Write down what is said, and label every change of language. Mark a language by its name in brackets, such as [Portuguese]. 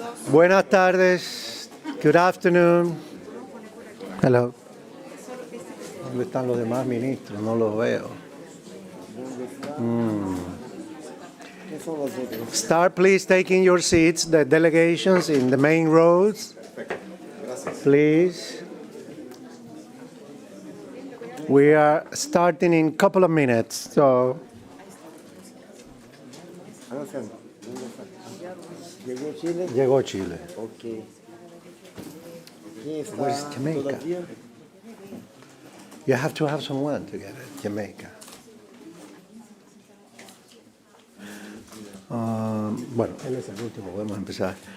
[Spanish] Buenas tardes. [English] Good afternoon. Hello. [Spanish] ¿Dónde están los demás ministros? No los veo. [English] Start please taking your seats, the delegations in the main rows. Please. We are starting in a couple of minutes, so. [Spanish] ¿Llegó Chile? Llegó Chile. Ok. ¿Quién está [English] Where's Jamaica? [Spanish] todavía? [English] You have to have someone to get it, Jamaica. [Spanish] Bueno, él es el último, podemos empezar.